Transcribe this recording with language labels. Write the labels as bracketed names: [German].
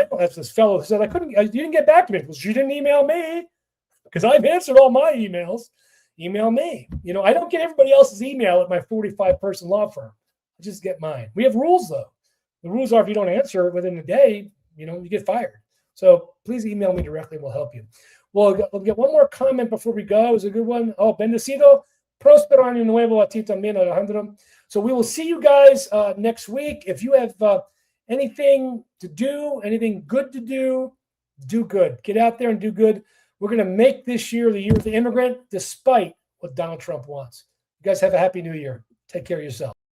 [English] As this fellow said, you didn't get back to me because you didn't email me, because I've answered all my emails. Email me. I don't get everybody else's email at my 45-person law firm. I just get mine. We have rules, though. The rules are if you don't answer within a day, you get fired. So please email me directly. We'll help you. We'll get one more comment before we go. It was a good one. [Spanish] Oh, bendecido. Prospero año nuevo a ti también, Alejandro. [English] So we will see you guys next week. If you have anything to do, anything good to do good. Get out there and do good. We're going to make this year the year of the immigrant, despite what Donald Trump wants. You guys have a happy new year. Take care of yourself.